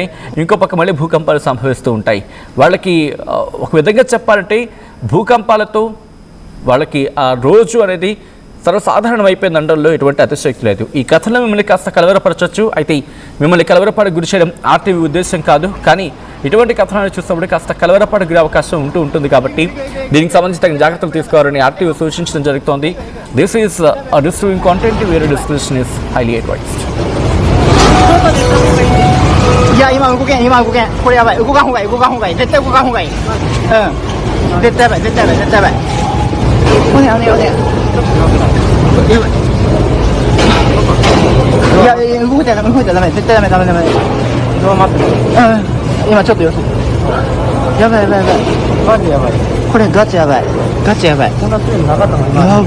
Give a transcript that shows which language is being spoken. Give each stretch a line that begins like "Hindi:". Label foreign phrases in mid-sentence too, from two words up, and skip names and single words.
Telugu: ఇంకో పక్క మళ్ళీ భూకంపాలు సంభవిస్తూ ఉంటాయి. వాళ్ళకి ఒక విధంగా చెప్పాలంటే భూకంపాలతో వాళ్ళకి ఆ రోజు అనేది సర్వసాధారణం అయిపోయింది అనడంలో ఎటువంటి అతిశక్తి లేదు. ఈ కథలో మిమ్మల్ని కాస్త కలవరపరచవచ్చు. అయితే మిమ్మల్ని కలవరపడి గురి చేయడం ఆర్టీవీ ఉద్దేశం కాదు. కానీ ఇటువంటి కథనాలు చూసినప్పుడు కాస్త కలవరపడి గురే అవకాశం ఉంటుంది. కాబట్టి దీనికి సంబంధించి తగిన జాగ్రత్తలు తీసుకోవాలని ఆర్టీవీ సూచించడం జరుగుతోంది.
English: this is distributing content where description is highly advised.
Japanese: いや今動けんこれやばい動かんほうがいい絶対動かんほうがいい絶対やばいおねやばいいや動いたらダメ絶対ダメどう待って今ちょっと様子やばいマジやばいこれガチやばいこんな強いのなかったのや